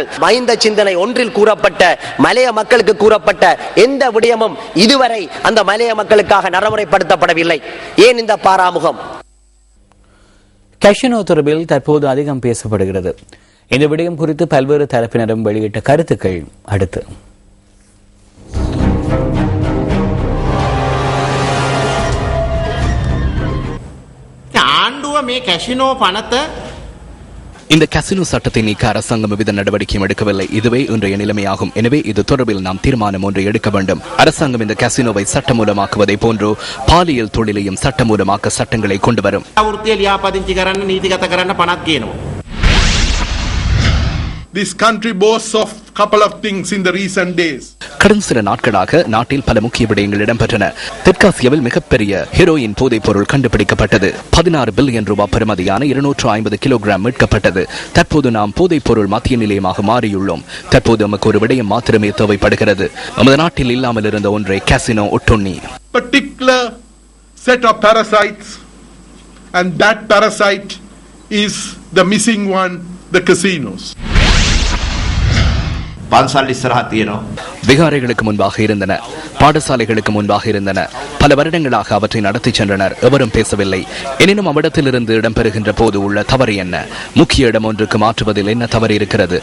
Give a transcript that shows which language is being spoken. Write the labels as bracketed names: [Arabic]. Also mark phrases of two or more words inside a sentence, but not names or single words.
[Tamil] மைந்த சிந்தனை ஒன்றில் கூறப்பட்ட மலைய மக்களுக்கு கூறப்பட்ட எந்த விடயமும் இதுவரை அந்த மலைய மக்களுக்காக நடைமுறைப்படுத்தப்படவில்லை. ஏன் இந்த பாராமுகம்? கஷினோ தொடர்பில் தற்போது அதிகம் பேசப்படுகிறது. இந்த விடயம் குறித்து பல்வேறு தரப்பினரும் வெளியிட்ட கருத்துக்கள் அடுத்து. [Sinhala] ආණ්ඩුව මේ කැසිනෝ පනත [Tamil] இந்த கசினோ சட்டத்தை நீக்க அரசாங்கம் எவ்வித நடவடிக்கையும் எடுக்கவில்லை. இதுவே இன்றைய நிலைமையாகும். எனவே இது தொடர்பில் நாம் தீர்மானம் ஒன்றை எடுக்க வேண்டும். அரசாங்கம் இந்த கசினோவை சட்டமூலமாக்குவதை போன்று பாலியல் தொழிலையும் சட்டமூலமாக்க சட்டங்களை கொண்டு வரும். [English] This country boasts of couple of things in the recent days. [Tamil] கடந்த சில நாட்களாக நாட்டில் பல முக்கிய விடயங்கள் இடம்பெற்றன. தெற்காசியாவில் மிகப்பெரிய ஹெரோயின் போதைப் பொருள் கண்டுபிடிக்கப்பட்டது. 16 பில்லியன் ரூபாய் பெறுமதியான 250 கிலோகிராம் மீட்கப்பட்டது. தற்போது நாம் போதைப் பொருள் மத்திய நிலையமாக மாறியுள்ளோம். தற்போது நமக்கு ஒரு விடயம் மாத்திரமே தேவைப்படுகிறது. நமது நாட்டில் இல்லாமல் இருந்த ஒன்றை காசினோ ஒட்டுண்ணி. [English] Particular set of parasites, and that parasite is the missing one, the casinos. [Tamil] விகாரைகளுக்கு முன்பாக இருந்தன, பாடசாலைகளுக்கு முன்பாக இருந்தன. பல வருடங்களாக அவற்றை நடத்தி சென்றனர். எவரும் பேசவில்லை. எனினும் அவ்விடத்திலிருந்து இடம்பெறுகின்ற போது உள்ள தவறு என்ன? முக்கிய இடம் ஒன்றுக்கு மாற்றுவதில் என்ன தவறு இருக்கிறது?